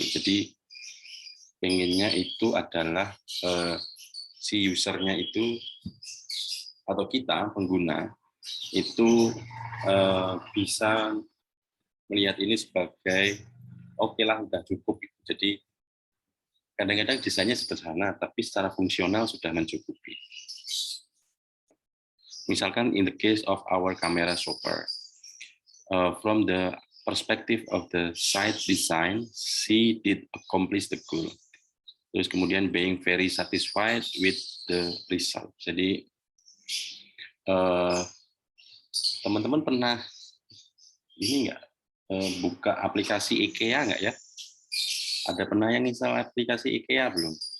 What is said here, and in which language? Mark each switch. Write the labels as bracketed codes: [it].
[id] Jadi pengennya itu adalah si usernya itu atau kita pengguna itu bisa melihat ini sebagai oke lah udah cukup. Jadi kadang-kadang desainnya sederhana tapi secara fungsional sudah mencukupi. Misalkan [en] in the case of our camera shopper, from the perspective of the site design, she did accomplish the goal. [id] Terus kemudian [en] being very satisfied with the result. [id] Jadi teman-teman pernah ini nggak buka aplikasi IKEA nggak ya? Ada pernah yang install aplikasi IKEA belum?